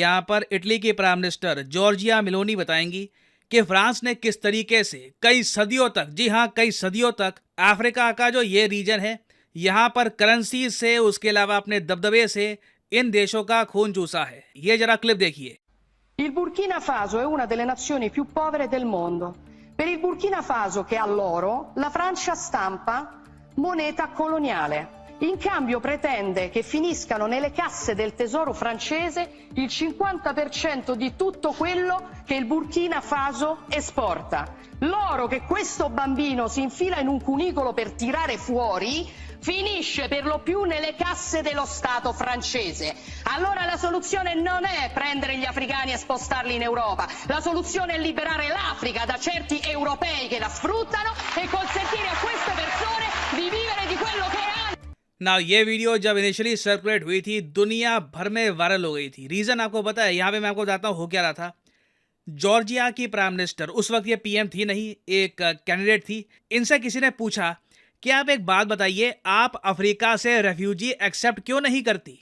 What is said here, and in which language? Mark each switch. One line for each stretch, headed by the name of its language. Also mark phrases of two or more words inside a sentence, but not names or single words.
Hindi: यहाँ पर इटली की
English: prime minister
Hindi: जॉर्जिया मेलोनी बताएंगी कि फ्रांस ने किस तरीके से कई सदियों तक, जी हाँ कई सदियों तक, अफ्रीका का जो ये रीजन है यहाँ पर करेंसी से, उसके अलावा अपने दबदबे से इन देशों का खून चूसा है। ये जरा क्लिप देखिए।
Italian: Il Burkina Faso è una delle nazioni più povere del mondo. Per il Burkina Faso, che ha l'oro, la Francia stampa moneta coloniale. In cambio pretende che finiscano nelle casse del tesoro francese il 50% di tutto quello che il Burkina Faso esporta. L'oro che questo bambino si infila in un cunicolo per tirare fuori finisce per lo più nelle casse dello Stato francese. Allora la soluzione non è prendere gli africani e spostarli in Europa. La soluzione è liberare l'Africa da certi europei che la sfruttano e consentire a queste persone di vivere di quello che hanno.
Hindi: ना ये वीडियो जब
English: initially circulate
Hindi: हुई थी दुनिया भर में वायरल हो गई थी। रीज़न आपको पता है? यहाँ पे मैं आपको बताता हूँ हो क्या रहा था। जॉर्जिया की
English: prime minister,
Hindi: उस वक्त ये पीएम थी नहीं, एक कैंडिडेट थी, इनसे किसी ने पूछा कि आप एक बात बताइए, आप अफ्रीका से
English: refugee accept
Hindi: क्यों नहीं करती?